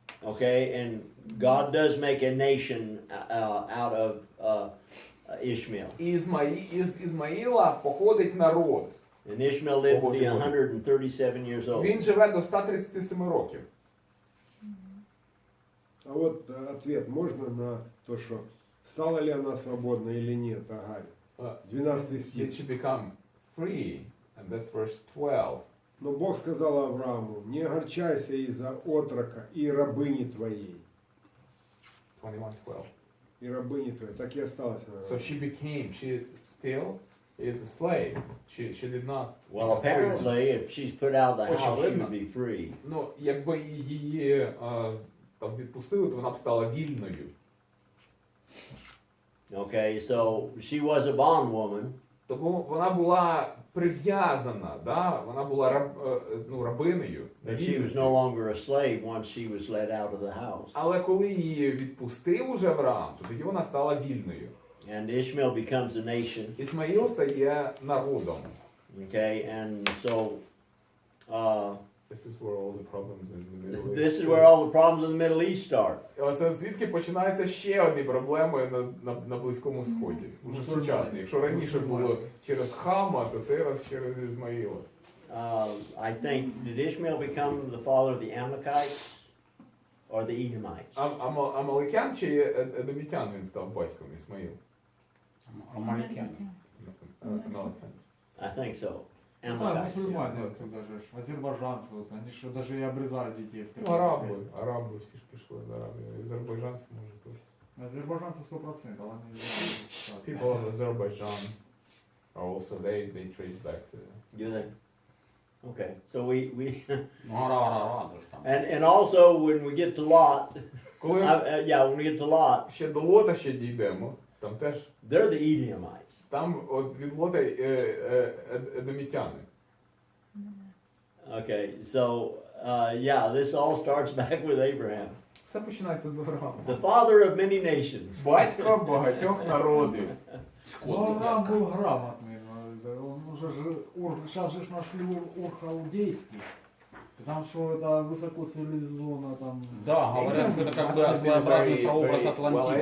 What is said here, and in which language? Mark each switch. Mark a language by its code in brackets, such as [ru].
[en] Okay, and God does make a nation out of Ishmael. [uk] І із Ізмаїла походить народ. [en] And Ishmael lived to be 137 years old. [uk] Він живе до 137 років. [ru] А вот ответ можно на то, что стала ли она свободна или нет, Агарь? 12 [en] Did [ru] стих. [en] she become free? And that's verse 12. [ru] Но Бог сказал Аврааму, не огорчайся из-за отрока и рабыни твоей. 21:12. И рабыни твоей. Так и осталась она. [en] So she still is a slave. She did not. Well, apparently, if she's put out of the house, she would be free. [uk] Ну, якби її там відпустили, то вона б стала вільною. [en] Okay, so she was a bondwoman. [uk] Тому вона була прив'язана, да? Вона була рабинею. [en] But she was no longer a slave once she was let out of the house. [uk] Але коли її відпустив уже Авраам, то тоді вона стала вільною. [en] And Ishmael becomes a nation. [uk] Ісмаїл стає народом. [en] Okay, and so This is where all the problems in the Middle East. this is where all the problems in the Middle East start. [uk] І оце звідки починаються ще одні проблеми на Близькому Сході. Уже сучасні. Якщо раніше було через Хама, то цей раз через Ізмаїла. [en] I think, did Ishmael become the father of the Amalekites or the Edomites? [uk] Амаликян чи Едомітян він став батьком Ісмаїл? [ru] Амаликяне. Амаликянс. [en] I think so. [ru] Не знаю, мусульмане, даже азербайджанцы, вот, они что даже и обрезают детей в 13 лет. [uk] Араби всі ж пішли з Арабії. Азербайджанці може тут. [ru] Азербайджанцы 100%, а они не знаю. [en] People of Azerbaijan are also they trace back to. You think? Okay, so we [uk] Ну, ара же ж там. [en] and also when we get to Lot, [uk] Коли [en] when we get to Lot, [uk] ще до Лота ще дійдемо, там теж, [en] they're the Edomites. [uk] там от від Лота едомітяни. [en] Okay, so this all starts back with Abraham, [uk] Все починається з Авраама. [en] the father of many nations. [uk] Батько багатьох народів. [ru] Ну, Авраам был грамотный, он уже сейчас же нашли Ур-Халдейский, потому что это высоко цивилизованно там. Да, говорят, что это как бы своеобразный прообраз Атлантиды.